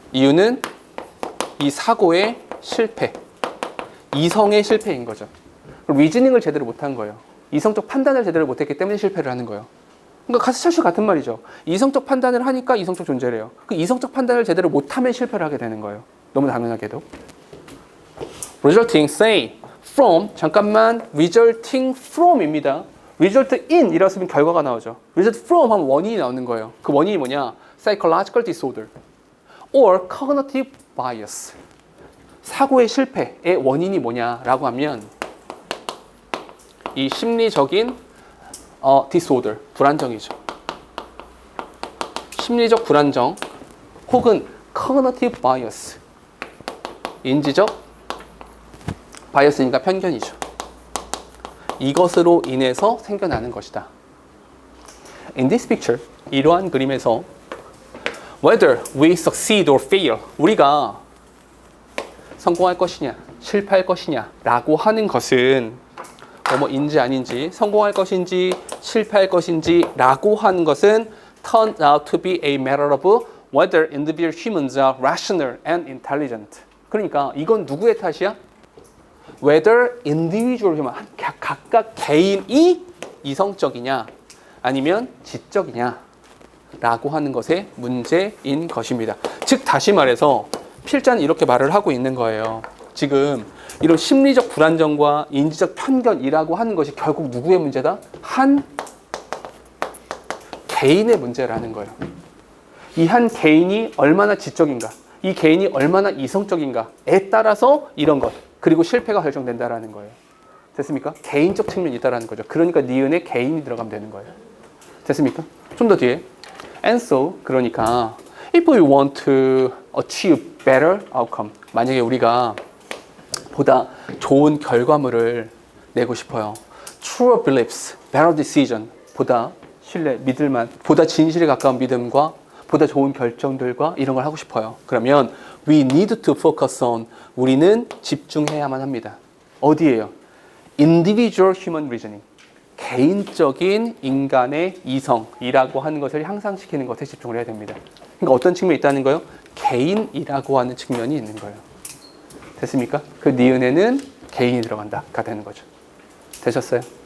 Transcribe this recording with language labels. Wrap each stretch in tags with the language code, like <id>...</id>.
<ko>이유는 이 사고의 실패, 이성의 실패인 거죠. 리즈닝을 제대로 못한 거예요. 이성적 판단을 제대로 못했기 때문에 실패를 하는 거예요. 그러니까 사실 같은 말이죠. 이성적 판단을 하니까 이성적 존재래요. 그 이성적 판단을 제대로 못하면 실패를 하게 되는 거예요. 너무 당연하게도.</ko> <en>resulting, say, from,</en> <ko>잠깐만,</ko> <en>resulting from입니다.</en> <ko>result in 이랬으면 결과가 나오죠. result from 하면 원인이 나오는 거예요. 그 원인이 뭐냐?</ko> <en>psychological disorder or cognitive bias.</en> <ko>사고의 실패의 원인이 뭐냐라고 하면 이 심리적인 disorder, 불안정이죠. 심리적 불안정 혹은 cognitive bias, 인지적 바이어스니까 편견이죠. 이것으로 인해서 생겨나는 것이다.</ko> <en>In this picture,</en> <ko>이러한 그림에서</ko> <en>whether we succeed or fail,</en> <ko>우리가 성공할 것이냐, 실패할 것이냐 라고 하는 것은</ko> <en>뭐인지 아닌지, 성공할 것인지, 실패할 것인지 라고 하는 것은 turns out to be a matter of whether individual humans are rational and intelligent.</en> <ko>그러니까 이건 누구의 탓이야?</ko> <en>whether individual human,</en> <ko>각각 개인이 이성적이냐 아니면 지적이냐 라고 하는 것의 문제인 것입니다. 즉 다시 말해서 필자는 이렇게 말을 하고 있는 거예요. 지금 이런 심리적 불안정과 인지적 편견이라고 하는 것이 결국 누구의 문제다? 한 개인의 문제라는 거예요. 이 한 개인이 얼마나 지적인가, 이 개인이 얼마나 이성적인가에 따라서 이런 것, 그리고 실패가 결정된다라는 거예요. 됐습니까? 개인적 측면이 있다라는 거죠. 그러니까 니은에 개인이 들어가면 되는 거예요. 됐습니까? 좀 더 뒤에</ko> <en>and so,</en> <ko>그러니까</ko> <en>if we want to achieve better outcome,</en> <ko>만약에 우리가 보다 좋은 결과물을 내고 싶어요.</ko> <en>truer beliefs, better decision,</en> <ko>보다 신뢰, 믿을만, 보다 진실에 가까운 믿음과 보다 좋은 결정들과 이런 걸 하고 싶어요.</ko> <en>그러면 we need to focus on,</en> <ko>우리는 집중해야만 합니다. 어디에요?</ko> <en>individual human reasoning,</en> <ko>개인적인 인간의 이성이라고 하는 것을 향상시키는 것에 집중을 해야 됩니다. 그러니까 어떤 측면이 있다는 거예요? 개인이라고 하는 측면이 있는 거예요. 됐습니까? 그 니은에는 개인이 들어간다가 되는 거죠. 되셨어요?</ko>